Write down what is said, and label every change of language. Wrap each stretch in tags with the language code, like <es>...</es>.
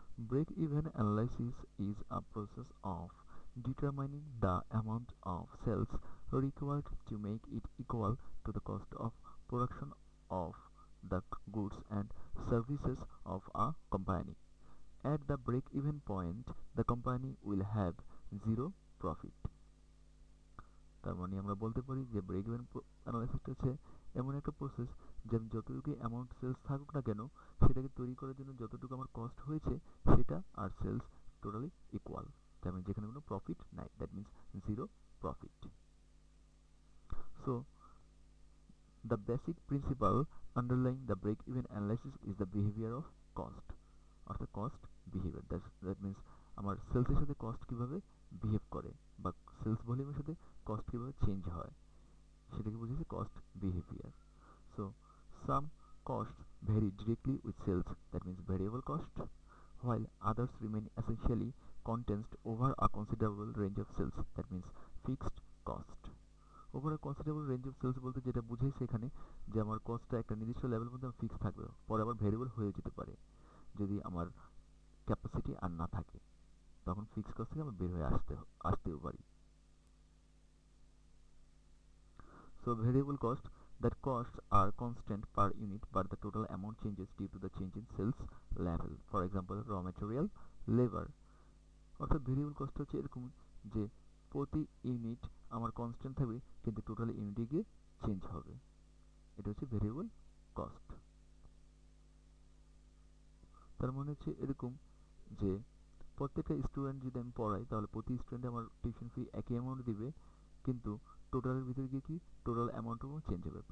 <en>Break-even analysis is a process of determining the amount of sales required to make it equal to the cost of production of the goods and services of a company. At the break-even point, the company will have zero profit.</en> <bn>তার মানে আমরা বলতে পারি যে break even অ্যানালাইসিসটা হচ্ছে এমন একটা process যে আমি যতটুকু অ্যামাউন্ট সেলস থাকুক না কেন সেটাকে তৈরি করার জন্য যতটুকু আমার কস্ট হয়েছে সেটা আর সেলস টোটালি ইকুয়াল, তার মানে যেখানে কোনো প্রফিট নাই, that means zero profit.</bn> <en>so the basic principle underlying the break-even analysis is the behavior of cost,</en> <bn>অর্থাৎ কস্ট বিহেভিয়ার। দ্যাট মিনস আমার সেলসের সাথে কস্ট কিভাবে বিহেভ করে বা সেলস ভলিউমের সাথে কস্ট কিভাবে চেঞ্জ হয় সেটাকে বুঝিয়েছে cost behaviour.</bn> <en>So some costs vary directly with sales, that means variable cost, while others remain essentially condensed over a considerable range of sales, that means fixed cost.</en> <bn>Over considerable range of sales বলতে যেটা বুঝাইছে এখানে যে আমার কস্টটা একটা নির্দিষ্ট লেভেলের মধ্যে ফিক্স থাকবে, পরে আবার ভেরিয়েবল হয়ে যেতে পারে যদি আমার ক্যাপাসিটি আর না থাকে, তখন ফিক্সড কস্ট থেকে আমি বের হয়ে আসতেও পারি।</bn> <en>So variable cost, that costs are constant per unit but the total amount changes due to the change in sales level. For example, raw material, labor.</en> <bn>অর্থাৎ ভেরিয়েবল কস্ট হচ্ছে এরকম যে প্রতি ইউনিট আমার কনস্ট্যান্ট থাকবে কিন্তু টোটাল ইউনিটে গিয়ে চেঞ্জ হবে, এটা হচ্ছে ভেরিয়েবল কস্ট। তার মানে হচ্ছে এরকম যে প্রত্যেকটা স্টুডেন্ট যদি আমি পড়াই তাহলে প্রতি স্টুডেন্ট আমার টিউশন ফি একই অ্যামাউন্ট দিবে, কিন্তু টোটালের ভিতরে গিয়ে কি টোটাল অ্যামাউন্টও চেঞ্জ হবে।</bn>